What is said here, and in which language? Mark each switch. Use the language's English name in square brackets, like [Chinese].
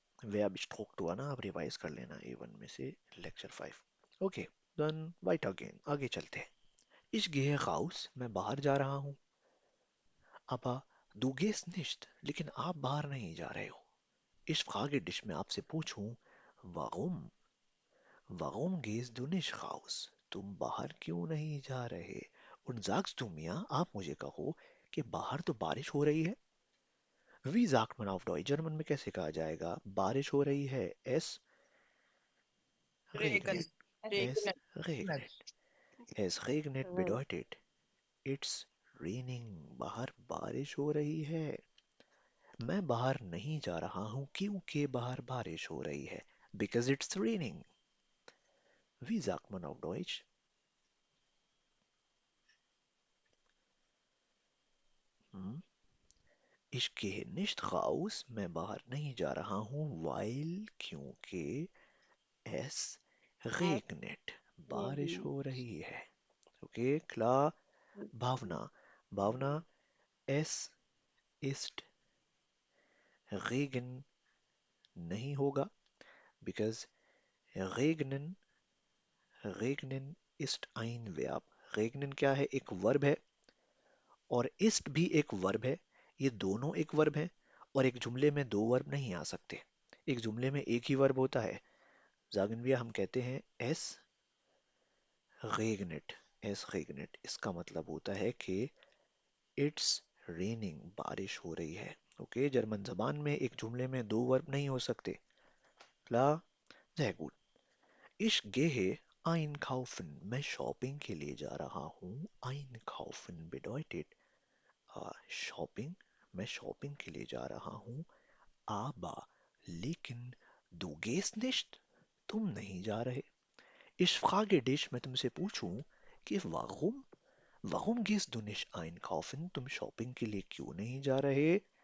[Hindi] वे अब स्ट्रोक ना, आप रिवाइज कर लेना A1 में से lecture 5. [English] Okay, done. White again. [Hindi] आगे चलते हैं. [German] Ich gehe raus. [Hindi] मैं बाहर जा रहा हूँ. [German] Aber du gehst nicht. [Hindi] लेकिन आप बाहर नहीं जा रहे हो. [German] Ich frage dich. [Hindi] मैं आपसे पूछूं warum? [German] Warum gehst du nicht raus? [Hindi] तुम बाहर क्यों नहीं जा रहे? [German] Und sagst du mir, [Hindi] आप मुझे कहो कि बाहर तो बारिश हो रही है. [German] Wie sagt man auf Deutsch? [Hindi] German में कैसे कहा जाएगा? बारिश हो रही है. Es [German] Regen. regnet. Es regnet. Es regnet [Hindi] तो bedeutet [English] it's raining. [Hindi] बाहर बारिश हो रही है. मैं बाहर नहीं जा रहा हूँ क्योंकि बाहर बारिश हो रही है. [English] Because it's raining. [German] Wie sagt man auf Deutsch? [Hindi] hm? [German] Ich gehe nicht raus. [Hindi] मैं बाहर नहीं जा रहा हूँ. [German] Weil क्योंकि es regnet. [Hindi] बारिश हो रही है. Okay klar. भावना. भावना. [German] Es ist Regen नहीं होगा. Because regnen regnen ist ein Verb. [Hindi] regnen क्या है? एक वर्ब है. और ist भी एक वर्ब है. ये दोनों एक वर्ब है. और एक जुमले में दो वर्ब नहीं आ सकते. एक जुमले में एक ही वर्ब होता है. [German] sagen wir [Hindi] हम कहते हैं [German] es regnet. es regnet. [Hindi] इसका मतलब होता है कि [English] it's raining. [Hindi] बारिश हो रही है. ओके जर्मन जबान में एक जुमले में दो वर्ब नहीं हो सकते. [German] klar? sehr gut. Ich gehe einkaufen. [Hindi] मैं शॉपिंग के लिए जा रहा हूँ. [German] einkaufen bedeutet शॉपिंग. [Hindi] मैं शॉपिंग के लिए जा रहा हूँ. [German] aber लेकिन du gehst nicht. [Hindi] तुम नहीं जा रहे. [German] Ich frage dich. [Hindi] मैं तुमसे पूछूं कि [German] warum gehst du nicht einkaufen? [Hindi] तुम शॉपिंग के लिए क्यों नहीं जा रहे?